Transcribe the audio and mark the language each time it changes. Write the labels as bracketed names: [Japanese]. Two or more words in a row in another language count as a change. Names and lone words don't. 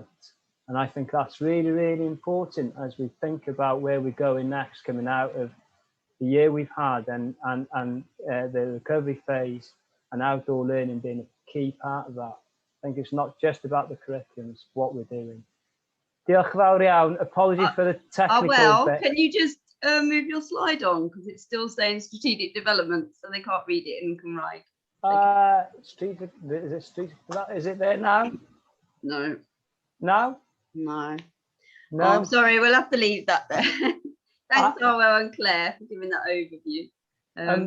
[English] And I think that's really, really important as we think about where we're going next, coming out of the year we've had and the recovery phase, and outdoor learning being a key part of that. I think it's not just about the curriculum, it's what we're doing. [Welsh] Diolch yn fawr iawn. [English] Apologies for the technical bit. Can you just move your slide on, because it's still saying strategic development, so they can't read it in Cymraeg. Is it there now? No. No? No. No. Oh, I'm sorry, we'll have to leave that there. Thanks, Arwel and Claire, for giving that overview.